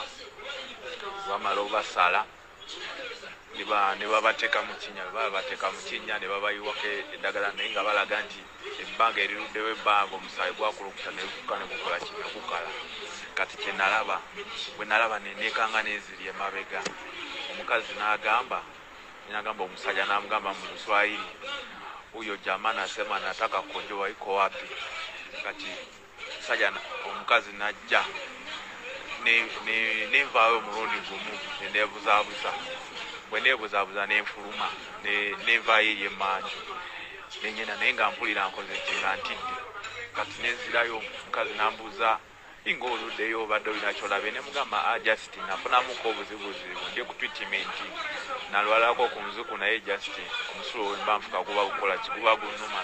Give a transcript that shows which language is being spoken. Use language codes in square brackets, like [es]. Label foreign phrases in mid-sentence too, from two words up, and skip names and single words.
[lg] Bamala obasala ne babateeka mu kinnya ne babayiwako eddagala naye nga balaga nti ebbanga eriruddewo ebbanga omusaayi gwakulukuta ne gukola kino gukala. Kati kye nalaba bwe nalaba neneekanga n'eziri emabega. Omukazi n'agamba omusajja n'amugamba mu Luswayiri, [sw] huyo jamaa anasema nataka kujua iko wapi. [lg] Kati omukazi najja nenvaayo omulundi gumu neneebuzabuza. Bwe neebuzabuza nenfuluma nenvaayo eri emmanju nenyena naye nga mpulira nkoze ki nga ntidde. Kati nenzirayo omukazi nambuuza ing'oluddeyo obadde olina kyolabe ne mugamba just nafunamuko obuzibuzibu ndi ku treatment nalwalako ku muzuku naye just omusulo wemba nfuka guba gukola kiguba gunnuma.